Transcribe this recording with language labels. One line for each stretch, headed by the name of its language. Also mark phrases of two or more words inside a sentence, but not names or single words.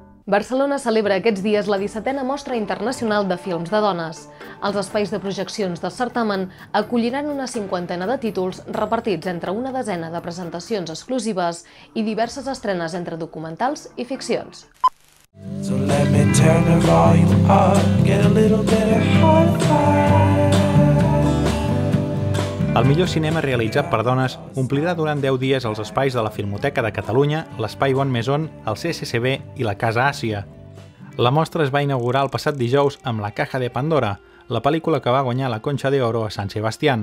Catalan: Barcelona celebra aquests dies la 17a Mostra Internacional de Films de Dones. Els espais de projeccions del certamen acolliran una 50ena de títols repartits entre una desena de presentacions exclusives i diverses estrenes entre documentals i ficcions.
English: So let me turn the volume up, get a little bit of hi-fi.
Catalan: El millor cinema realitzat per dones omplirà durant 10 dies els espais de la Filmoteca de Catalunya, l'Espai Bon Maison, el CCCB i la Casa Àsia. La mostra es va inaugurar el passat dijous amb La Caja de Pandora, la pel·lícula que va guanyar la Concha de Oro a Sant Sebastián.